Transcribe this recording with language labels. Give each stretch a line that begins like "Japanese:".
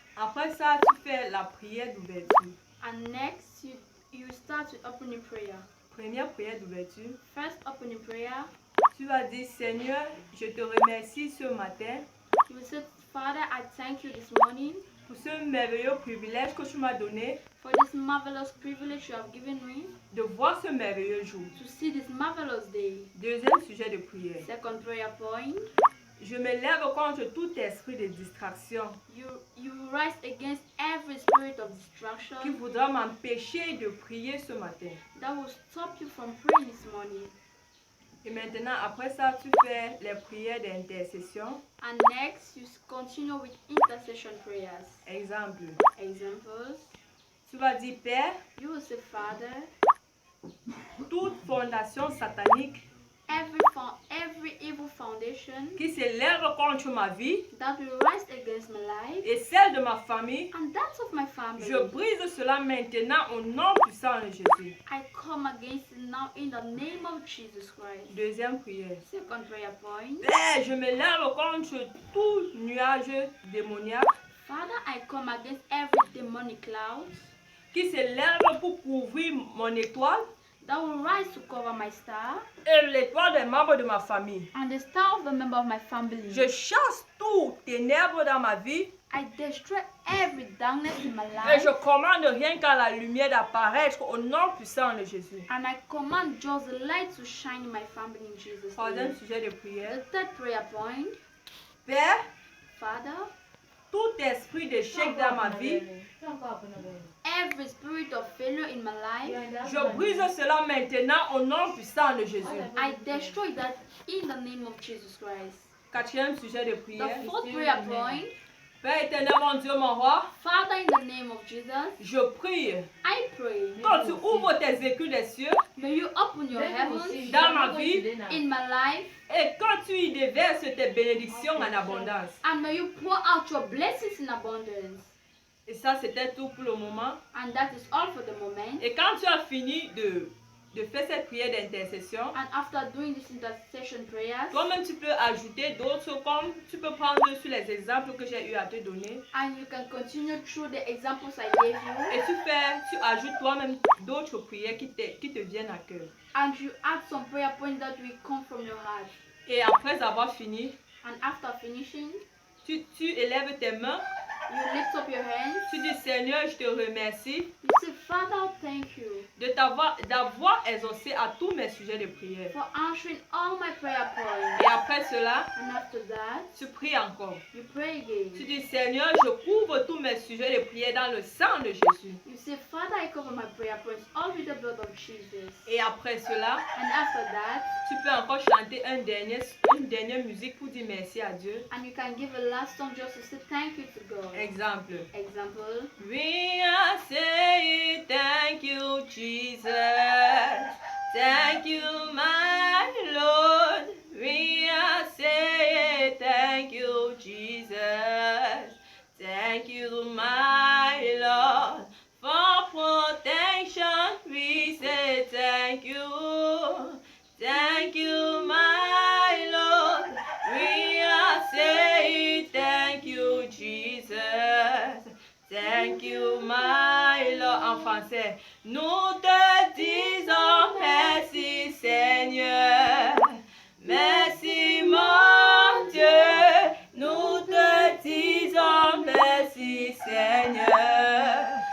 French: Après ça, tu fais la prière d'ouverture.
English: And next you start with opening prayer.
French: Première prière d'ouverture.
English: First opening prayer.
French: Tu vas dire, Seigneur, je te remercie ce matin.
English: You will say, Father, I thank you this morning
French: pour ce merveilleux privilège que tu m'as donné
English: for this marvelous privilege you have given me
French: de voir ce merveilleux jour.
English: to see this marvelous day.
French: Deuxième sujet de prière.
English: Second prayer point.
French: Je me lève contre tout esprit de distraction
English: You rise against every spirit of distraction
French: qui voudra m'empêcher de prier ce matin.
English: that will stop you from praying this morning.
French: Et maintenant, après ça, tu fais les prières d'intercession.
English: And next, you continue with intercession prayers.
French: Exemple.
English: Examples.
French: Tu vas dire, Père,
English: You will say, Father,
French: toute fondation satanique
English: every evil foundation
French: qui se lève contre ma vie
English: that will rise against my life
French: et celle de ma famille,
English: and that of my family,
French: je brise cela maintenant au nom puissant de Jésus.
English: I come against it now in the name of Jesus Christ.
French: Deuxième prière.
English: Second prayer point.
French: Père, je me lève contre tout nuage démoniaque
English: Father, I come against every demonic cloud
French: qui se lève pour couvrir mon étoile
English: that will rise to cover my star
French: et l'étoile des membres de ma famille.
English: and the star of the member of my family.
French: Je chasse tout ténèbres dans ma vie
English: I destroy every darkness in my
French: et
English: life
French: je commande rien qu'à la lumière d'apparaître au nom puissant de Jésus.
English: and I command just the light to shine in my family in Jesus'
French: Troisième
English: name.
French: sujet de prière.
English: The third prayer point.
French: Père,
English: Father,
French: tout esprit d'échec dans ma vie,
English: every spirit of failure in my life,
French: je brise cela maintenant au nom puissant de Jésus.
English: I destroy that in the name of Jesus Christ.
French: Quatrième sujet de prière.
English: The fourth prayer point.
French: Père éternel, mon Dieu, mon roi,
English: Father, in the name of Jesus,
French: je prie.
English: I pray.
French: Quand tu ouvres tes écus des cieux
English: May you open your heavens
French: dans ma vie
English: in my life
French: et quand tu y déverses tes bénédictions en abondance.
English: and may you pour out your blessings in abundance.
French: Et ça, c'était tout pour le moment.
English: And that is all for the moment.
French: Et quand tu as fini de faire cette prière d'intercession,
English: And after doing this intercession prayers,
French: toi-même tu peux ajouter d'autres comme tu peux prendre sur les exemples que j'ai eu à te donner.
English: and you can continue through the examples I gave you,
French: Et tu ajoutes toi-même d'autres prières qui te viennent à cœur.
English: and you add some prayer points that will come from your heart.
French: Et après avoir fini,
English: And after finishing,
French: tu élèves tes mains
English: You lift up your hands.
French: Tu dis Seigneur, je te remercie
English: You say, Father, thank you
French: d'avoir exaucé à tous mes sujets de prière.
English: for answering all my prayer points.
French: Et après cela,
English: And after that,
French: tu pries encore.
English: you pray again.
French: Tu dis Seigneur, je couvre tous mes sujets de prière dans le sang de Jésus.
English: You say, Father, I cover my prayer points all with the blood of Jesus.
French: Et après cela,
English: And after that,
French: tu peux encore chanter une dernière musique pour dire merci à Dieu.
English: and you can give a last song just to say thank you to God.
French: Exemple.
English: Example. We are saying thank you, Jesus. Thank you, my Lord. We are saying thank you, Jesus. Thank you, my Lord. For protection, we say thank you. Thank you, my Lord. We are saying thank you, Jesus. Thank you, my Lord.
French: En français, nous te disons merci, Seigneur. Merci, mon Dieu. Nous te disons merci, Seigneur.